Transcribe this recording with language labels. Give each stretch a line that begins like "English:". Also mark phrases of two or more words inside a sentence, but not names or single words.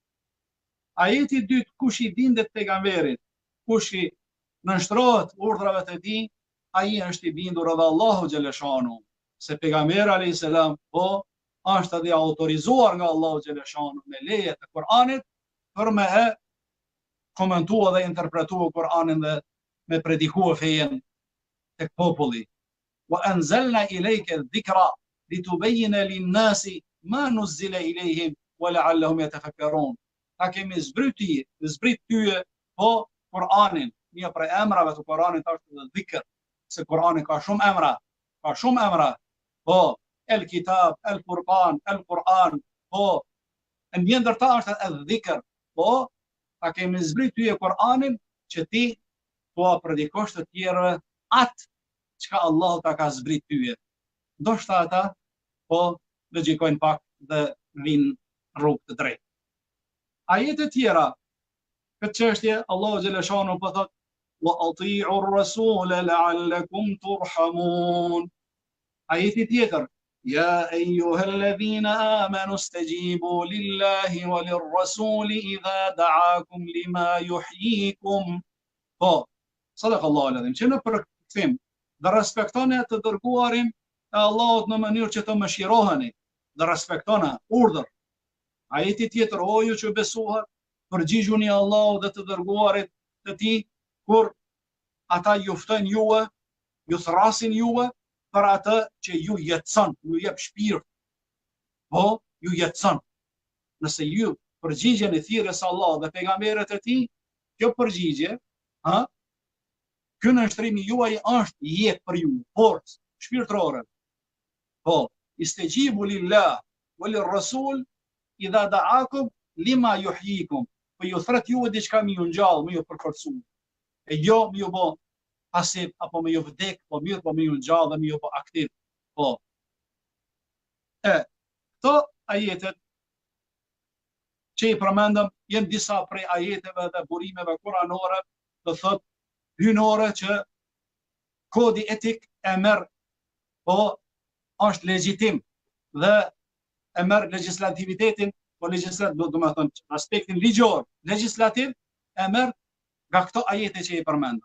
Albanian: Ajeti i dytë, kush i bindet pejgamberit, kush i nënshtrohet urdhrave të tij, ai është i bindur edhe Allahu xhaleshanu, se pejgamberi alayhis salam po është edhe autorizuar nga Allahu xhaleshanu me leje të Kur'anit për me e komentua dhe interpretua Kur'anin dhe me predikua fejen tek populli.
Arabic: وأنزلنا إليك الذكر لتبين للناس ما نزل إليهم ولعلهم يتفكرون.
Albanian: Ta kemi zbrit tyje po Kur'anin, një prej emrave të Kur'anit është edhe dhikr, se Kur'ani ka shumë emra, po el kitab, el Furqan, el Kur'an, po një ndër ta është edhe dhikr, po ta kemi zbrit tyje Kur'anin që ti po predikosh të tjerëve atë çka Allahu ta ka zbrit tyje. Ndoshta ata po logjikojnë pak dhe vinë rrugë të drejtë. Ajete tjera, këtë çështje Allahu xhaleshanu po thotë
Arabic: وأطيعوا الرسول لعلكم ترحمون.
Albanian: Ajeti tjetër,
Arabic: يا أيها الذين آمنوا استجيبوا لله وللرسول إذا دعاكم لما يحييكم.
Albanian: Po,
Arabic: صدق الله العظيم,
Albanian: që në përkthim dhe respektoni të dërguarin e Allahut në mënyrë që të mëshiroheni, dhe respektoni urdhër. Ajeti tjetër, o ju që besuat, përgjigjuni Allahut dhe të dërguarit të tij kur ata ju ftojnë juve, ju thrasin juve për atë që ju jetson, ju jep shpirt. Po, ju jetson. Nëse ju përgjigjeni thirrjes së Allahut dhe pejgamberët e tij, kjo përgjigje, ky nënshtrimi juaj është jetë për ju, forcë shpirtërore. Po,
Arabic: استجيبوا لله وللرسول إذا دعاكم لما يحييكم.
Albanian: Po ju thret juve diçka më ju ngjall, më ju përforcu. E jo më ju bë pasiv apo më ju vdek, po mirë po më ju ngjall dhe më ju bë aktiv. Po. Këto ajetet që i përmendëm janë disa prej ajeteve dhe burimeve kuranore, do thotë hynore që kodi etik e merr, po është legjitim dhe e merr legjislativitetin, po do të thënë aspektin ligjor, legjislativ e merr nga këto ajete që i përmendëm.